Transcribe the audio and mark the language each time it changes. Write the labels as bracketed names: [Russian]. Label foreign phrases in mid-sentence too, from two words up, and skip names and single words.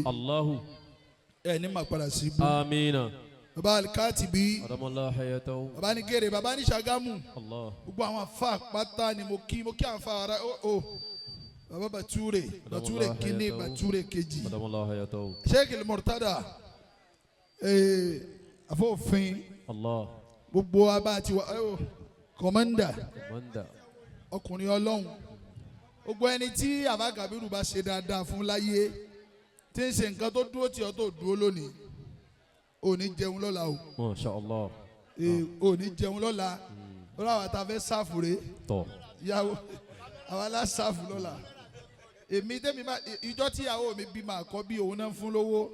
[Yoruba] Allahu. ẹ ní ma padà sí ibú. Amina. bàbá Al-Katibi. [Arabic] أدام الله حياته. [Yoruba] bàbá ní Gèrè bàbá ní Ṣàgámù. Allah. gbogbo àwọn afa pátá ni mo kí àwọn afa ara o. bàbá Bature kínní Bature kejì. [Arabic] أدام الله حياته. [Yoruba] Sheikh al-Murtada afọ́fin. Allah. gbogbo abá ti wà kọ́mọ́ndà ọkùnrin ọlọ́run gbogbo ẹni tí Àbá Kàbírù bá ṣe dáadáa fún láyé tí ń ṣe nǹkan tó dúró tí ọ tó dúró lónìí ò ní jẹun lọ́la o. [Arabic] ما شاء الله. [Yoruba] ò ní jẹun lọ́la lọ́la àwọn àtàfẹ́ sáfù rè ìyàwó àwọn aláṣàfù lọ́la èmi tẹ́mi bá ìjọ tí ìyàwó mi bímọ àkọ́bí òun náà ń fún lówó.